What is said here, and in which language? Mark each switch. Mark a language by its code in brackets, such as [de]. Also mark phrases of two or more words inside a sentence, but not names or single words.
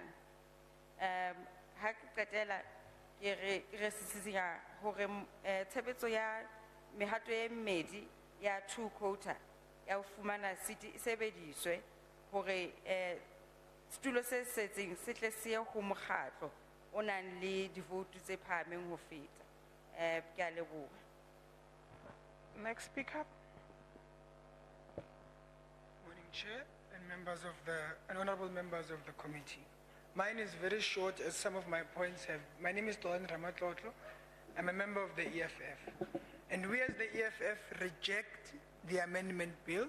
[st] Ha ke qetela ke re sisinya hore tshebetso ya mehato e mmedi ya [en] two quota [st] ya ho fumana seat e sebediswe hore setulo se setseng se tle se ye ho mokgatlo o nang le divoutu tse phahameng ho feta. Ke a leboha. [en] Next speaker. Morning, Chair and honorable members of the committee. Mine is very short, as some of my points have. My name is Tolan Ramatlotlo. I'm a member of the EFF. And we as the EFF reject the amendment bill.